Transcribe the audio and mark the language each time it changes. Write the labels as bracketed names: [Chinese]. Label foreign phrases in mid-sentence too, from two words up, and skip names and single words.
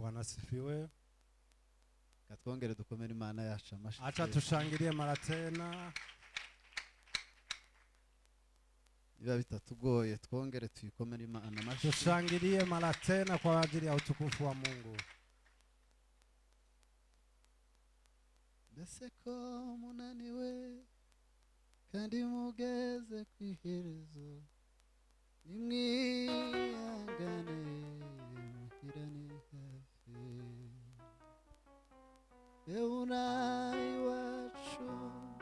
[Swahili] Bwana sifiwe. [Kinyarwanda] Katwongere dukomere Imana yacu amashyi. [Swahili] Acha tushangilie mara tena. [Kinyarwanda] Biba bitatugoye twongere tuyikomere Imana amashyi. [Swahili] Tushangilie mara tena kwa ajili ya utukufu wa Mungu. [Kinyarwanda] Mbese ko munaniwe kandi mugeze kwiherezo nimwihangane muhirane hafi euna iwacu